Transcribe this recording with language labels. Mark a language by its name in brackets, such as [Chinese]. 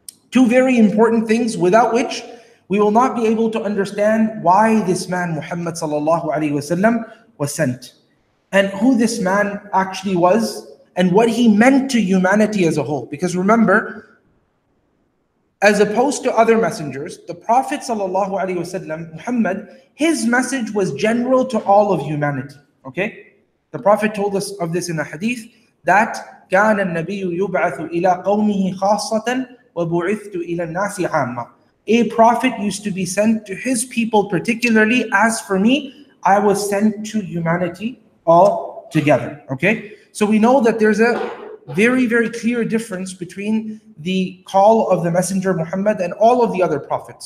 [English] Two very important things without which we will not be able to understand why this man, Muhammad sallallahu alaihi wasallam, was sent, and who this man actually was, and what he meant to humanity as a whole. Because remember, as opposed to other messengers, the Prophet ﷺ, Muhammad, his message was general to all of humanity. Okay? The Prophet told us of this in a hadith that [Arabic] كان النبي يبعث إلى قومه خاصة وبعثت إلى الناس عامة. [English] A prophet used to be sent to his people particularly. As for me, I was sent to humanity all together. Okay? So we know that there's a very, very clear difference between the call of the messenger Muhammad and all of the other prophets.